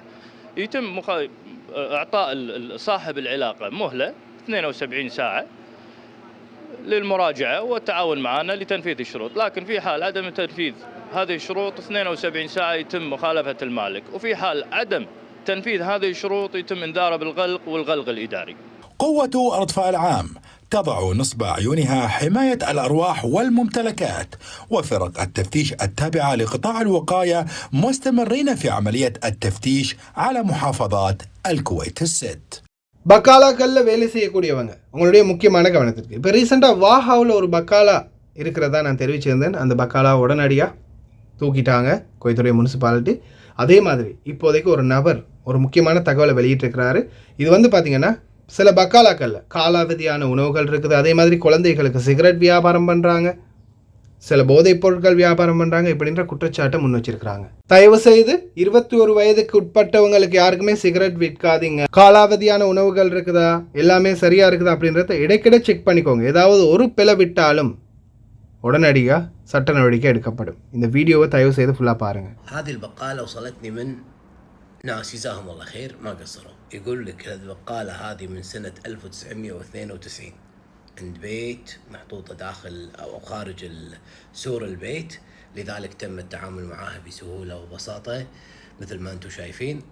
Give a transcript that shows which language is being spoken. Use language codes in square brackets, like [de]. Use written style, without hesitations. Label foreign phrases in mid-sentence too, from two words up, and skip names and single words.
[ar] يتم اعطاء صاحب العلاقه مهله 72 ساعه للمراجعه والتعاون معنا لتنفيذ الشروط، لكن في حال عدم تنفيذ هذه الشروط 72 ساعه يتم مخالفه المالك، وفي حال عدم تنفيذ هذه الشروط يتم انذاره بالغلق والغلق الإداري. قوة الإطفاء العام تضع نصب عيونها حماية الأرواح والممتلكات، وفرق التفتيش التابعة لقطاع الوقاية مستمرين في عملية التفتيش على محافظات الكويت الست. [ta] பக்காலாக்கல்ல வேலை செய்யக்கூடியவங்க உங்களுடைய முக்கியமான கவனத்திற்கு. இப்போ ரீசெண்டாக வாஹாவில் ஒரு பக்காலா இருக்கிறதா நான் தெரிவிச்சிருந்தேன். அந்த பக்காலா உடனடியாக தூக்கிட்டாங்க கோயத்துடைய முனிசிபாலிட்டி. அதே மாதிரி இப்போதைக்கு ஒரு நபர் ஒரு முக்கியமான தகவலை வெளியிட்டிருக்கிறாரு. இது வந்து பார்த்திங்கன்னா சில பக்காலாக்களில் காலாவதியான உணவுகள் இருக்குது, அதே மாதிரி குழந்தைகளுக்கு சிகரெட் வியாபாரம் பண்ணுறாங்க, சில போதைப் பொருட்கள் வியாபாரம் பண்ணுறாங்க, இப்படின்ற குற்றச்சாட்டை முன் வச்சிருக்கிறாங்க. தயவு செய்து 21 வயதுக்கு உட்பட்டவங்களுக்கு யாருக்குமே சிகரெட் விற்காதீங்க. காலாவதியான உணவுகள் இருக்குதா, எல்லாமே சரியாக இருக்குதா அப்படின்றத இடைக்கிட செக் பண்ணிக்கோங்க. ஏதாவது ஒரு பிழை விட்டாலும் உடனடியாக சட்ட நடவடிக்கை எடுக்கப்படும். இந்த வீடியோவை தயவு செய்து ஃபுல்லாக பாருங்கள். [ar] هذه البقالة وصلتني من ناس جزاهم الله خير ما قصروا، يقول لك البقالة هذه من سنة 1992 عند بيت محطوطة داخل أو خارج سور البيت، لذلك تم التعامل معها بسهولة وبساطة مثل ما أنتم شايفين.